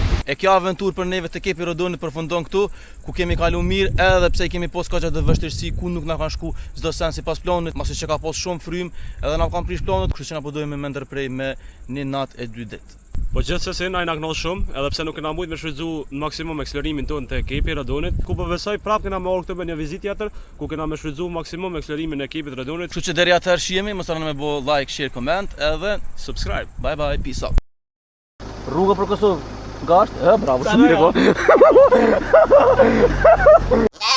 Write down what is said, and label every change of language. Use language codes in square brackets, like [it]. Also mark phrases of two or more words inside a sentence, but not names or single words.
[sq] E kjo aventurë për neve të Kepi Rodonit përfundon këtu, ku kemi kalu mirë edhe pse kemi pas kaq të vështirësi ku nuk na kanë shku çdo sen sipas planit, masi që ka pas shumë frym, edhe na kanë prish planet, kështu që na po dojmë me ndërprej me 1 natë e 2 ditë. Po gjithsesi na kënaq shumë, edhe pse nuk kena mujt me shfrytzu në maksimum akselerimin tonë te Kepi Rodonit, ku po besoj prapë kena me orë këtu me një vizitë tjetër, ku kena me shfrytzu maksimum akselerimin e Kepit Rodonit. Kështu që deri atëherë shihemi, mos harroni me bë [en] like, share, comment [sq] edhe [en] Subscribe. bye bye, peace out. [sq] Rruga për Kosovë. Gasht, bravo, Tane, shumë mirë.